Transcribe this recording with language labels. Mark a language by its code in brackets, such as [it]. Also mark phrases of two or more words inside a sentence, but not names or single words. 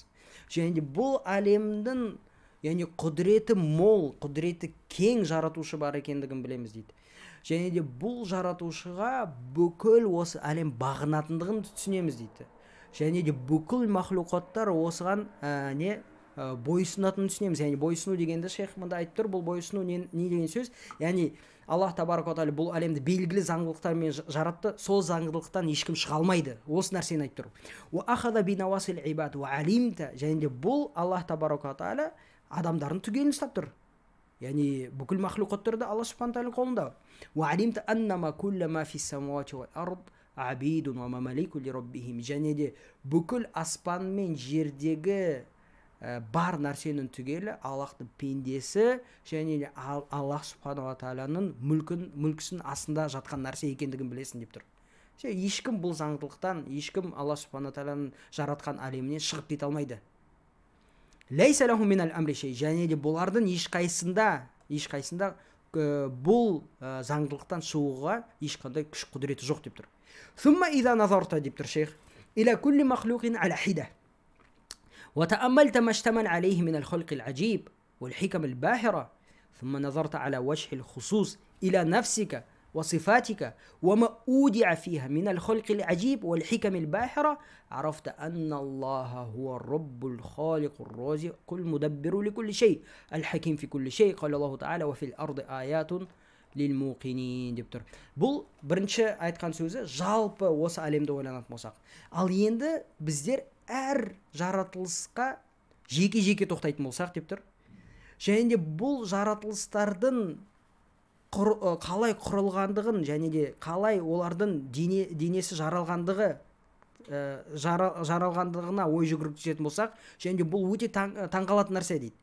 [kk] Және де бұл әлемдің яғни құдіреті мол, құдіреті кең жаратушы бар екендігін білеміз дейді. Және де бұл жаратушыға бүкіл осы әлем бағынатындығын түсінеміз дейді. Және де бүкіл махлуқаттар осыған бойсынатынын түсінеміз. Яғни бойсыну дегенді шейх мында айтып тұр. Бұл бойсыну не деген сөз? Яғни Аллах [ar] تبارك وتعالى [kk] бұл әлемді белгілі заңдылықтармен жаратты, сол заңдылықтан ешкім шыға алмайды. Осы нәрсені айтып тұр. [ar] وأخذ بنواصي العباد وعلمت, [kk] және де бұл Аллах [ar] تبارك وتعالى [kk] адамдарын түгелін ұстап тұр. Яғни бүкіл махлуқаттарды Алла [ar] سبحانه تعالى [kk] қолында. [ar] وعلمت أن كل ما في السماوات والأرض عبيد ومماليك لربهم, [kk] және де бүкіл аспан мен жердегі бар нәрсенің түгелі Аллахтың пендесі, және де Аллах [ar] سبحانه وتعالى [kk] мүлкісінің астында жатқан нәрсе екендігін білесің деп тұр. Ешкім бұл заңдылықтан, ешкім Аллах [ar] سبحانه تعالى [kk] жаратқан әлемінен шығып кете алмайды. [ar] ليس له من الأمر شيء, [kk] және де бұлардың ешқайсында бұл заңдылықтан шығуға ешқандай күш құдіреті жоқ деп тұр. [ar] ثم إذا نظرت [kk] деп тұр шейх, [ar] إلى كل مخلوق على حدة وتأملت ما اشتمل عليه من الخلق العجيب والحكم الباهرة ثم نظرت على وجه الخصوص إلى نفسك وصفاتك وما أودع فيها من الخلق العجيب والحكم الباهرة عرفت أن الله هو الرب الخالق الرازق المدبر لكل شيء الحكيم في كل شيء قال الله تعالى وفي الأرض آيات للموقنين [kk] деп тұр. Бұл бірінші айтқан сөзі жалпы осы әлемді ойланатын болсақ. Ал енді біздер әр жаратылысқа жеке-жеке тоқтайтын болсақ деп тұр. Және де бұл жаратылыстардың қалай құрылғандығын және де қалай олардың денесі жаралғандығына ой жүгіртетін болсақ, және де бұл өте таңғалатын нәрсе дейді.